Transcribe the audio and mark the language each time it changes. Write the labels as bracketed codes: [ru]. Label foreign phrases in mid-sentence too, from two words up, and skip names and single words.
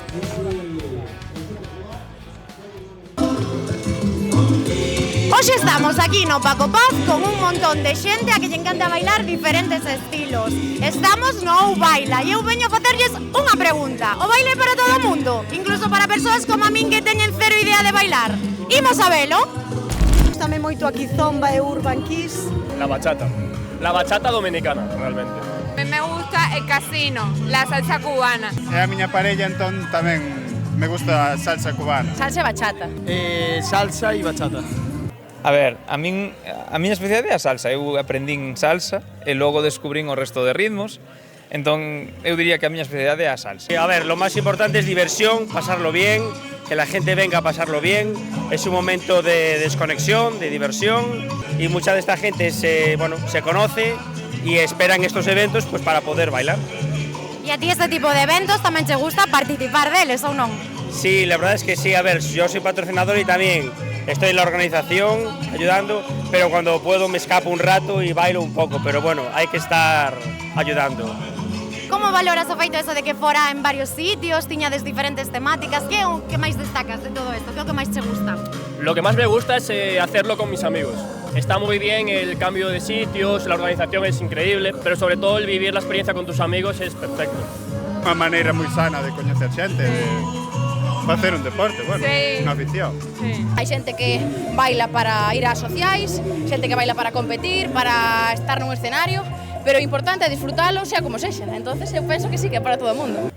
[gl] Hoxe estamos aquí no Paco Paz con un montón de xente a que lle encanta bailar diferentes estilos. Estamos no Ou Baila e eu veño a facerlles unha pregunta. O baile é para todo o mundo, incluso para persoas como a min que teñen cero idea de bailar. Imos a velo. Gústame moito aquí Zomba e Urban Kiss. [es] La bachata dominicana, realmente. Me gusta el casino, la salsa cubana. [gl] E a miña parella entón tamén me gusta a salsa cubana. Salsa e bachata. Salsa e bachata. A ver, a miña especialidade é a salsa. Eu aprendín salsa e logo descubrín o resto de ritmos. Entón, eu diría que a miña especialidade é a salsa. [es] A ver, lo más importante es diversión, pasarlo bien, que la gente venga a pasarlo bien. Es un momento de desconexión, de diversión y mucha de esta gente se conoce y esperan estos eventos pues para poder bailar. E a ti este tipo de eventos tamén che gusta participar deles ou non? Sí, la verdad es que sí. A ver, yo soy patrocinador y también estoy en la organización ayudando, pero cuando puedo me escapo un rato y bailo un poco, pero bueno, hay que estar ayudando. [gl] Como valoras o feito eso de que fora en varios sitios, tiñades diferentes temáticas? Que é o que máis destacas de todo esto? Que é o que máis che gusta? [es] Lo que más me gusta es hacerlo con mis amigos. Está muy bien el cambio de sitios, la organización es increíble, pero sobre todo el vivir la experiencia con tus amigos es perfecto. [gl] Unha maneira moi sana de coñecer xente, de facer un deporte, bueno, [es] Sí. [gl] unha afición. [es] Sí. [gl] Hai xente que baila para ir ás sociais, xente que baila para competir, para estar nun escenario, pero o importante é disfrutalo xa como sexa. Entonces eu penso que sí, que é para todo o mundo.